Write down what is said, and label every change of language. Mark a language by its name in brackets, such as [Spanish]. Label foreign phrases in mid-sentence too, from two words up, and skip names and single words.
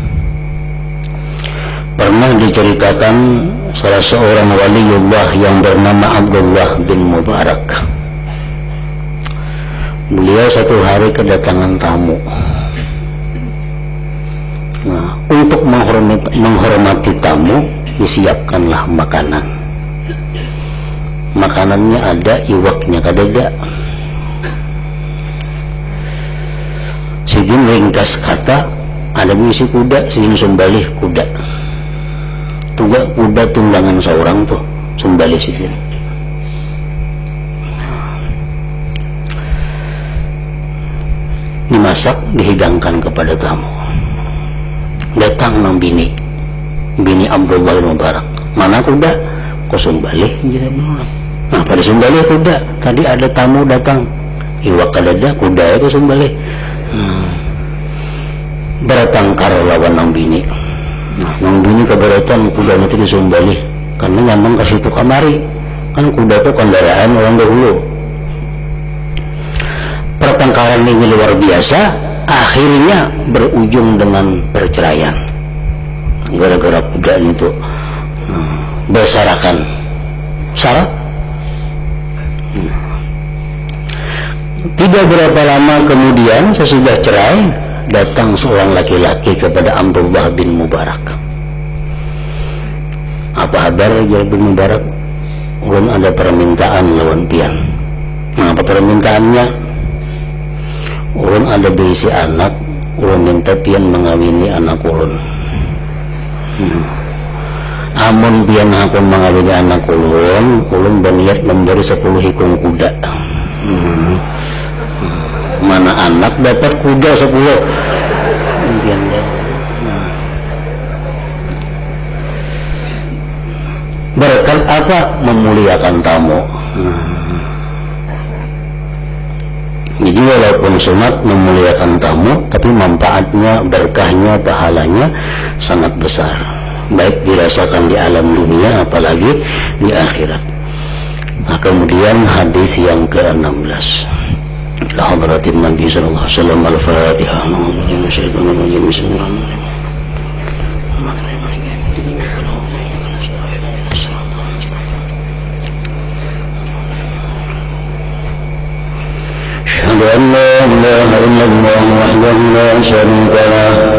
[Indonesian] Pernah diceritakan salah seorang waliullah yang bernama Abdullah bin Mubarak. Beliau satu hari kedatangan tamu. Nah, untuk menghormati tamu, disiapkanlah makanan. [Banjar] Makanannya ada, iwaknya kadada. Sidin ringkas kata, ada misi kuda, sidin sumbalih kuda. Tuga kuda tunggangan seorang tuh, sumbalih sidin. [Indonesian] Dimasak, dihidangkan kepada tamu. [Banjar] Datang nang bini Abdullah bin Mubarak. Mana kuda? Kok sumbalih? Nah, pada sumbalih kuda. [Indonesian] Tadi ada tamu datang. [Banjar] Iwak kadada, kuda itu sumbalih. Bertengkar lawan nang bini. Nah, nang bini keberatan kudanya itu disumbalih karena nyaman ke situ kamari. [Indonesian] Kan kuda itu kendaraan orang dahulu. Pertengkaran ini luar biasa, akhirnya berujung dengan perceraian gara-gara kuda itu bersarakan syarat. Tidak berapa lama kemudian sesudah cerai, datang seorang laki-laki kepada Abdullah bin Mubarak. Apa kabar ya bin Mubarak? [Banjar] Ulun ada permintaan lawan pian. [Indonesian] Nah, apa permintaannya? [Banjar] Ulun ada berisi anak, ulun minta pian mengawini anak ulun. Amun pian hakun mengawini anak ulun, ulun berniat memberi 10 hikung kuda. [Indonesian] Mana anak dapat kuda 10. Berkat apa? Memuliakan tamu. Jadi walaupun sunat memuliakan tamu, tapi manfaatnya, berkahnya, pahalanya sangat besar. Baik dirasakan di alam dunia, apalagi di akhirat. Nah, kemudian hadis yang ke-16. [Arabic] إلى حضرة النبي صلى الله عليه وسلم الفاتحة. Bismillahirrahmanirrahim. أشهد أن لا إله إلا الله وحده لا شريك له